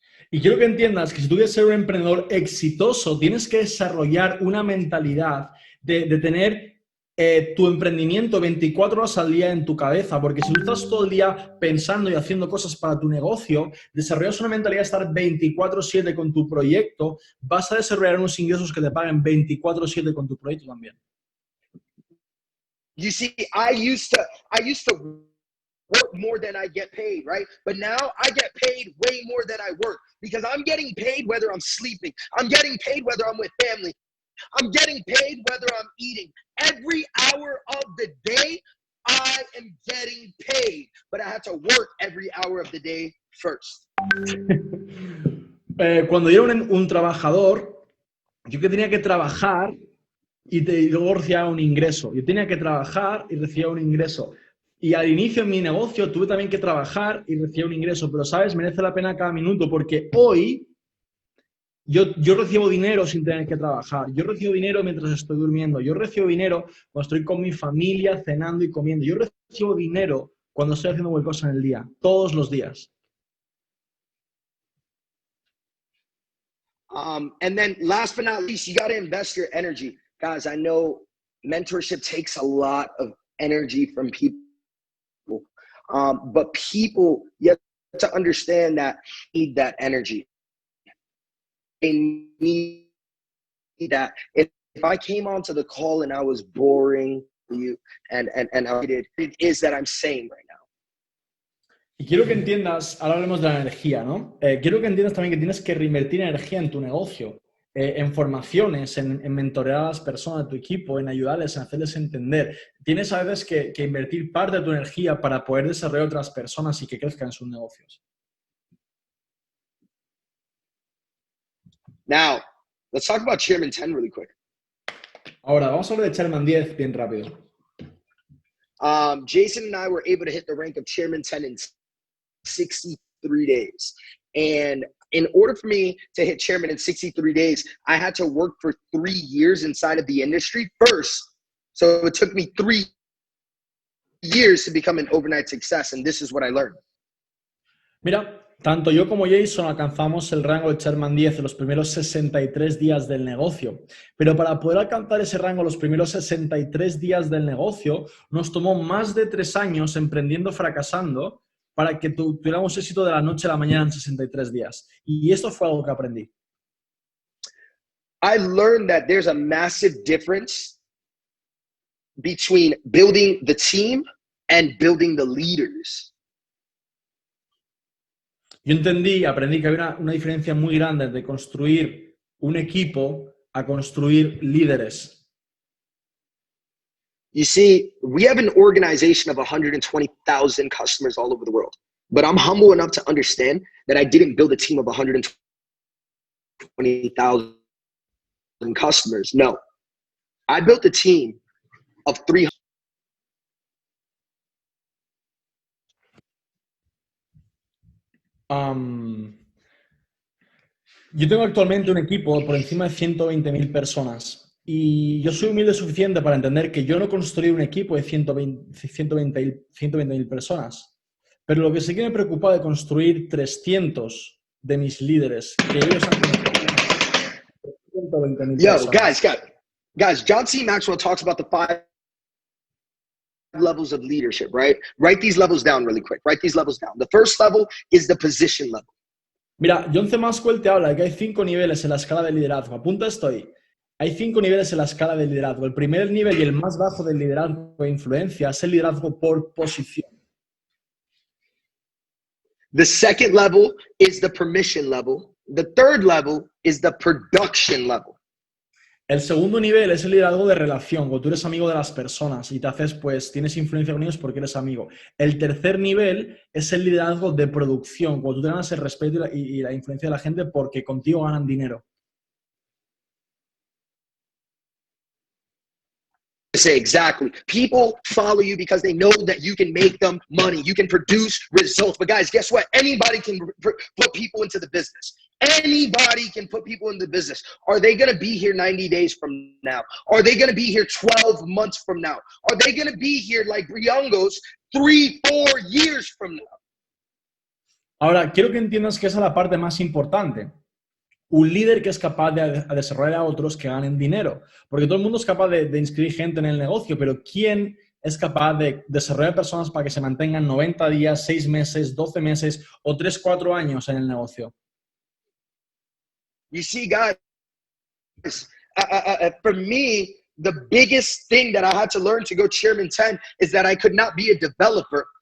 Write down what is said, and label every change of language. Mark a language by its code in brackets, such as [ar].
[es] Y quiero que entiendas que si tú quieres ser un emprendedor exitoso, tienes que desarrollar una mentalidad de tener tu emprendimiento 24 horas al día en tu cabeza, porque si tú estás todo el día pensando y haciendo cosas para tu negocio, desarrollas una mentalidad de estar 24/7 con tu proyecto, vas a desarrollar unos ingresos que te paguen 24/7 con tu proyecto también. [en] You see, I used to work more than I get paid, right? But now I get paid way more than I work because I'm getting paid whether I'm sleeping. I'm getting paid whether I'm with family. I'm getting paid whether I'm eating. Every hour of the day, I am getting paid. But I have to work every hour of the day first. [es] Cuando yo era un trabajador, yo que tenía que trabajar y luego recibía un ingreso. Yo tenía que trabajar y recibía un ingreso. Y al inicio en mi negocio tuve también que trabajar y recibía un ingreso. Pero, ¿sabes? Merece la pena cada minuto porque hoy yo recibo dinero sin tener que trabajar. Yo recibo dinero mientras estoy durmiendo. Yo recibo dinero cuando estoy con mi familia cenando y comiendo. Yo recibo dinero cuando estoy haciendo cualquier cosa en el día, todos los días. [en] And then last but not least, you got to invest your energy. Guys, I know mentorship takes a lot of energy from people. But people, you have to understand that need that energy. They need that. If I came onto the call and I was boring you and it is that I'm saying right now. [es] Y quiero que entiendas, ahora hablemos de la energía, ¿no? Quiero que entiendas también que tienes que reinvertir energía en tu negocio, en formaciones, en mentorear a las personas de tu equipo, en ayudarles, en hacerles entender. Tienes a veces que invertir parte de tu energía para poder desarrollar a otras personas y que crezcan en sus negocios. [en] Now, let's talk about Chairman 10 really quick. [es] Ahora, vamos a hablar de Chairman 10 bien rápido. [en] Jason and I were able to hit the rank of Chairman 10 in 63 days. And in order for me to hit Chairman in 63 days, I had to work for 3 years inside of the industry first. So it took me 3 years to become an overnight success. And this is what I learned. [es] Mira, tanto yo como Jason alcanzamos el rango de Chairman 10 en los primeros 63 días del negocio. Pero para poder alcanzar ese rango en los primeros 63 días del negocio, nos tomó más de 3 años emprendiendo, fracasando, para que tuviéramos éxito de la noche a la mañana en 63 días. Y esto fue algo que aprendí. [en] I learned that there's a massive difference between building the team and building the leaders. [es] Yo aprendí que había una diferencia muy grande de construir un equipo a construir líderes. [en] You see, we have an organization of 120,000 customers all over the world. But I'm humble enough to understand that I didn't build a team of 120,000 customers. No. I built a team of 300. [es] Yo tengo actualmente un equipo por encima de 120.000 personas y yo soy humilde suficiente para entender que yo no construí un equipo de 120.000 personas, pero lo que sí que me preocupa de construir 300 de mis líderes, que ellos han construido 120.000 personas. [en] Guys, John C. Maxwell talks about the 5 levels of leadership, right? Write these levels down really quick. Write these levels down. The first level is the position level. [es] Mira, John C. Maxwell te habla de que hay 5 niveles en la escala de liderazgo. Apunta esto ahí. Hay 5 niveles en la escala de liderazgo. El primer nivel y el más bajo del liderazgo de influencia es el liderazgo por posición. [en] The second level is the permission level. The third level is the production level. [es] El segundo nivel es el liderazgo de relación, cuando tú eres amigo de las personas y te haces, pues, tienes influencia con ellos porque eres amigo. El tercer nivel es el liderazgo de producción, cuando tú te ganas el respeto y la influencia de la gente porque contigo ganan dinero. [en] Say exactly. People follow you because they know that you can make them money. You can produce results. But guys, guess what? Anybody can put people into the business. Anybody can put people in the business. Are they going to be here 90 days from now? Are they going to be here 12 months from now? Are they going to be here like Briongos 3-4 years from now? [es] Ahora, quiero que entiendas que esa es la parte más importante. Un líder que es capaz de desarrollar a otros que ganen dinero. Porque todo el mundo es capaz de inscribir gente en el negocio, pero ¿quién es capaz de desarrollar personas para que se mantengan 90 días, 6 meses, 12 meses o 3-4 años en el negocio? [en] You see, guys, for me, the biggest thing that I had to learn to go Chairman 10 is that I could not be a developer.